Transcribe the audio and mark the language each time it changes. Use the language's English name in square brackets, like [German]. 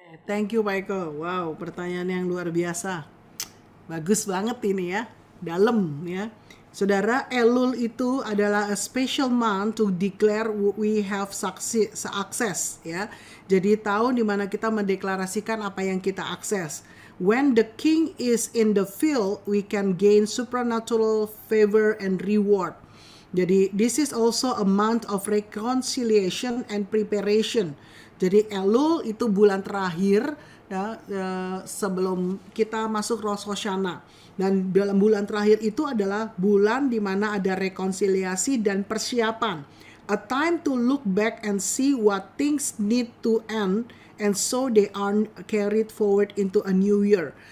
[English] Thank you [Indonesian] Pak Eko. Wow, pertanyaan yang luar biasa. Bagus banget ini ya, dalam ya. Saudara, Elul itu adalah [English] a special month to declare we have access [Indonesian] ya. Jadi tahun di mana kita mendeklarasikan apa yang kita akses. [English] When the king is in the field, we can gain supernatural favor and reward. [Indonesian] Jadi [English] this is also a month of reconciliation and preparation. [Indonesian] Jadi Elul itu bulan terakhir ya, sebelum kita masuk Rosh Hashanah. Dan dalam bulan terakhir itu adalah bulan di mana ada rekonsiliasi dan persiapan. [English] A time to look back and see what things need to end, and so they are carried forward into a new year.